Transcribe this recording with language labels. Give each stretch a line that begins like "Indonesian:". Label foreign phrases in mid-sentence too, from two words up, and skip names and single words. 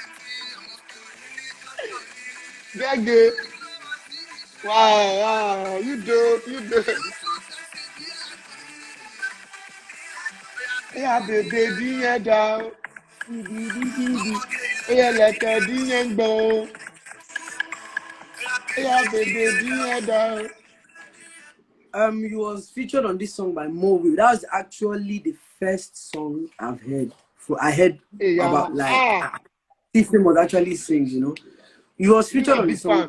English: Gege. Wow, you dope. Yeah, baby, dín down. Yeah, like a dín gbọ̀n. Yeah, baby, dín down. He was featured on this song by Mo Will. That was actually the first song I've heard. I heard Yeah, about, like, TEEFAMOUS actually sings, you know. He was featured on the song.